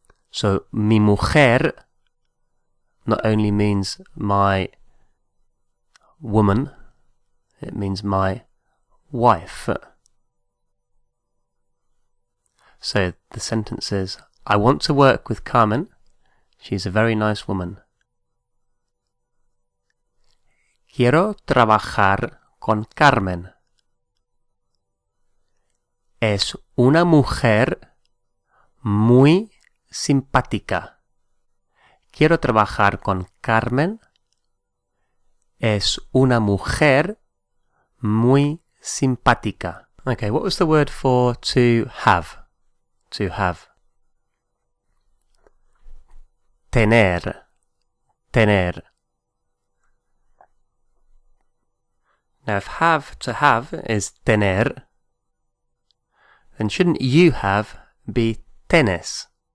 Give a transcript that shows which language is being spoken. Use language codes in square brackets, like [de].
[en] So [es] mi mujer [en] not only means my woman, it means my wife. So the sentence is, I want to work with Carmen. She's a very nice woman. [es] Quiero trabajar con Carmen. Es una mujer muy simpática. Quiero trabajar con Carmen. Es una mujer muy simpática. [en] Okay, what was the word for to have? To have. [es] Tener. Tener. [en] Now if have to have is tener, then shouldn't you have be tenes?